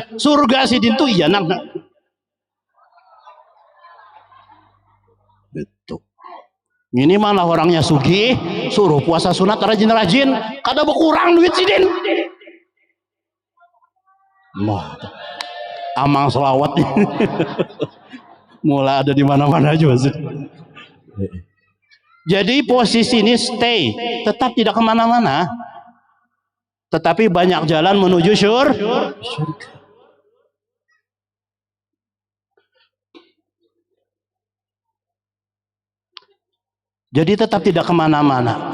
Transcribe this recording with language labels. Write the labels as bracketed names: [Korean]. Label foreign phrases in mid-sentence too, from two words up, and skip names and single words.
[Banjar] Surga sidin tuh iya nang. Itu. Ini mana orangnya sugi, suruh puasa sunat rajin-rajin, kada berkurang duit sidin. Amang selawat. [Indonesian] Mulai ada di mana-mana aja sih. Jadi posisi ini stay, tetap tidak kemana-mana, tetapi banyak jalan menuju surga. Jadi tetap tidak kemana-mana.